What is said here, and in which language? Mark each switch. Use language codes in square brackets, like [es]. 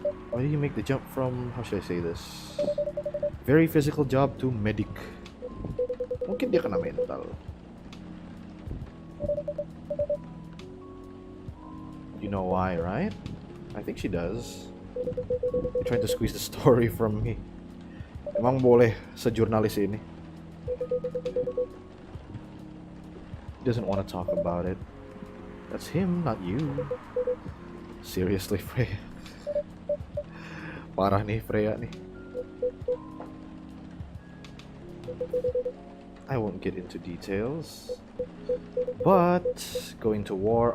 [en] Why did you make the jump from, how should I say this? Very physical job to medic. [id] Mungkin dia kena mental. [en] You know why, right? I think she does. You're trying to squeeze the story from me. [id] Emang boleh sejurnalis ini? [en] He doesn't want to talk about it. That's him, not you. Seriously, Freya. [id] Parah nih, Freya nih. [en] I won't get into details. But going to war.